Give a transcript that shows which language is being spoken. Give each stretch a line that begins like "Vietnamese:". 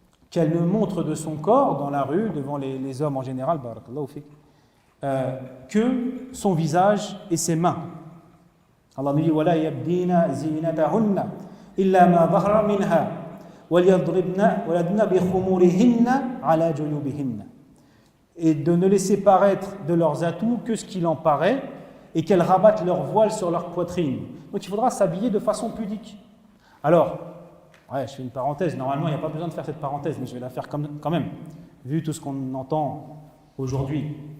French: qu'elle ne montre de son corps dans la rue, devant les hommes en général,
Arabic: barakallahu fik,
French: que son visage et ses mains. Allah nous dit
Arabic: وَلَا يَبْدِينَ زِينَتَهُنَّ إِلَّا مَا ظَهَرَ مِنْهَا وَلَيَضْرِبْنَ بِخُمُورِهِنَّ عَلَى جُيُوبِهِنَّ.
French: Et de ne laisser paraître de leurs atouts que ce qu'il en paraît, et qu'elles rabattent leur voile sur leur poitrine. Donc il faudra s'habiller de façon pudique. Alors, je fais une parenthèse, normalement il n'y a pas besoin de faire cette parenthèse, mais je vais la faire quand même, vu tout ce qu'on entend aujourd'hui.